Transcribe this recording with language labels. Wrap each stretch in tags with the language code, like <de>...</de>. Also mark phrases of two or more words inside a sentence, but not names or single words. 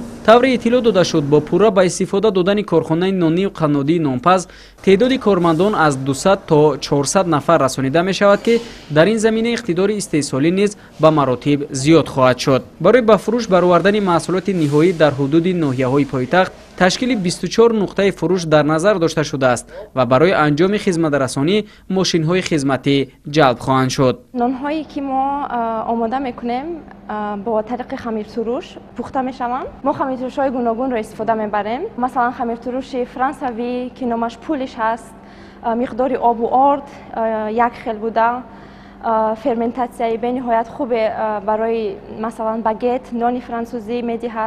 <tg>тавре иттилоъ дода шуд бо пурра ба истифода додани корхонаи нонию қаннодии нонпаз теъдоди кормандон аз 200 то 400 нафар расонида мешавад, ки дар ин замина иқтидори истеҳсолӣ низ ба маротиб зиёд хоҳад шуд. барои ба фурӯш баровардани маҳсулоти ниҳоӣ дар ҳудуди ноҳияҳои пойтахт ташкили 24 нуқтаи фурӯш дар назар дошта шудааст ва барои анҷоми хизматрасонӣ мошинҳои хизматӣ ҷалб хоҳанд шуд. нонҳое ки мо омода мекунем ба тариқи хамиртуруш пухта мешаванд. мо хамиртурушҳои гуногунро истифода мебарем. масалан хамиртуруши фаронсавӣ ки номаш пулиш аст, миқдори об ва орд як хел будааст, ферментатсия ба ниҳоят хуб барои масалан багет, нони фаронсузӣ медиҳад.</tg>